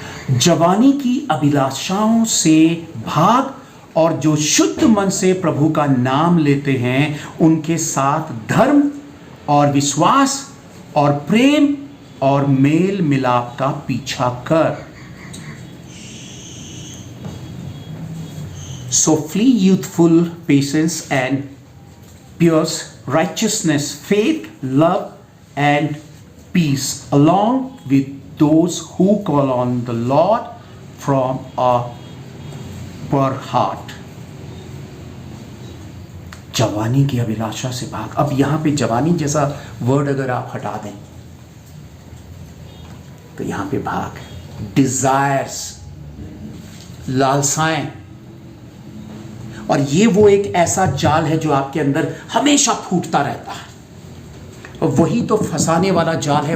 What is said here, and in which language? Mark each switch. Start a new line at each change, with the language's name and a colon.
Hindi: जवानी की अभिलाषाओं से भाग, और जो शुद्ध मन से प्रभु का नाम लेते हैं उनके साथ धर्म और विश्वास और प्रेम और मेल मिलाप का पीछा कर।
English: So flee youthful patience and pure righteousness, faith, love, and peace, along with those who call on the Lord from a pure heart.
Hindi: जवानी की अभिलाषा से भाग। अब यहां पे जवानी जैसा वर्ड अगर आप हटा दें तो यहां पे भाग, डिजायर्स, लालसाएं। और ये वो एक ऐसा जाल है जो आपके अंदर हमेशा फूटता रहता है, और वही तो फंसाने वाला जाल है।